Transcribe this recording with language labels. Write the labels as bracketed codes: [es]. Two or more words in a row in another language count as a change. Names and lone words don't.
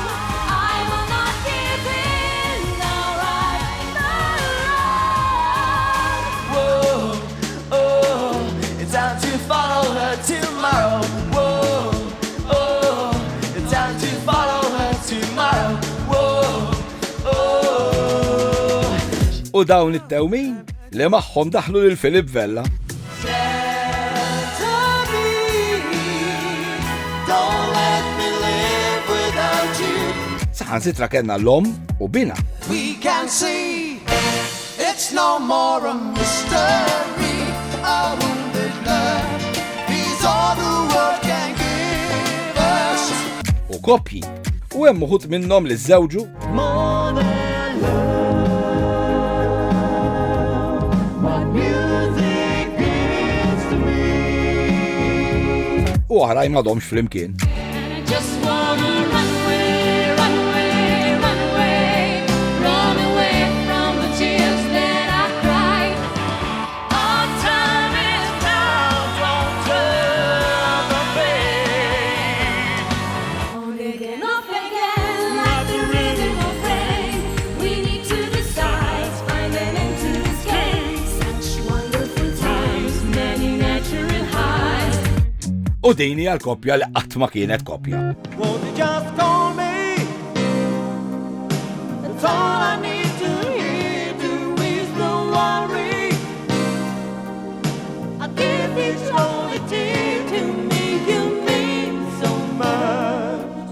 [en] I will not give in, I'll ride the line. Whoa, oh, it's time to follow her tomorrow. Whoa, oh, it's time to follow her tomorrow. Whoa, oh. [mt] U dawn it-tewmin li magħhom daħlu lil Filip Vella. [en] Don't let me live without you. [mt] Saħansitra kellna l-om u bina. [en] We can see it's no more a mystery. A wounded love is all the world can give us. [mt] U koppji. U hemm uħud minnhom li żewġu [en] More than love, what music is to me. [mt] u oħrajn m'għadhomx flimkien. [en] And I just wanna run away, run away, run away, run away from the tears that I cried. Our time is now, don't turn the page. On again, off again, like the rhythm of rain. We need to decide, find an end to this game. Such wonderful times, many natural highs. [mt] U din hija l-koppja li qatt ma kienet koppja. [en] Won't you just call me? That's all I need to hear to ease the worry. I give each lonely tear to me, you mean so much.